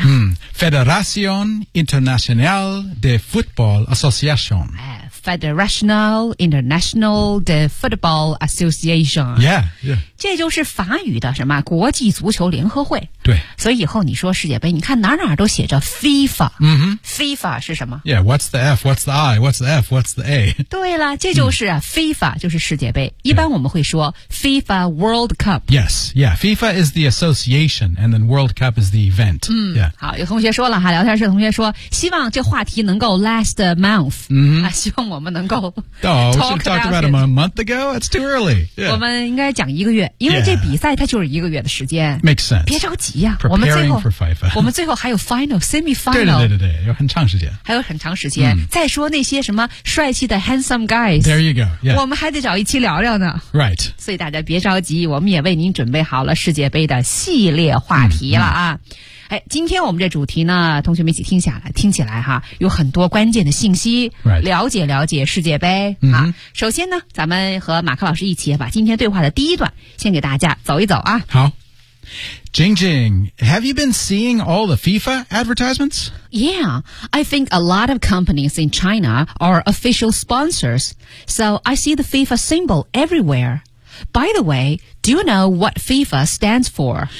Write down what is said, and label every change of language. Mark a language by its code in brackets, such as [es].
[es] 嗯、Federación Internacional de Football Association、哎、Federación Internacional de Football Association、 [en] yeah, yeah. [zh] 这就是法语的什么国际足球联合会，对，所以以后你说世界杯你看哪哪都写着 FIFA、 mm-hmm. FIFA 是什么 [en] Yeah, what's the F, what's the I, what's the F, what's the A [zh] 对了，这就是、啊嗯、FIFA 就是世界杯，一般我们会说 FIFA WorldCup. [en] Yes, yeah. FIFA is the association, and then World Cup is the event.、嗯 yeah. [zh] 好，有同学说了哈，聊天室同学说，希望这话题能够 [en] last a month.、 Mm-hmm. [zh] 啊、希望我们能够 [en] Oh, we should talk about it a month ago? It's too early.、Yeah. [zh] 我们应该讲一个月，因为这比赛它就是一个月的时间。 [en] Yeah. Makes sense. [zh] 别着急呀、啊、 [en] Preparing for FIFA. [zh] 我们最后还有 final, semi-final. 对对对对，有很长时间。还有很长时间。Mm. 再说那些什么帅气的 [en] handsome guys. There you go.、Yeah. [zh] 我们还得找一期聊聊呢。 [en] Right. [zh] 所以大家别着急，我们也为您准备好了世界杯的系列话题了啊、嗯嗯、哎，今天我们这主题呢，同学们一起听下来，听起来哈有很多关键的信息、 [en] right. 了解了解世界杯、嗯、啊。 [zh] 首先呢，咱们和马克老师一起把今天对话的第一段先给大家走一走啊。 [en] 好， Jing Jing, have you been seeing all the FIFA advertisements? Yeah, I think a lot of companies in China are official sponsors, so I see the FIFA symbol everywhereBy the way, do you know what FIFA stands for?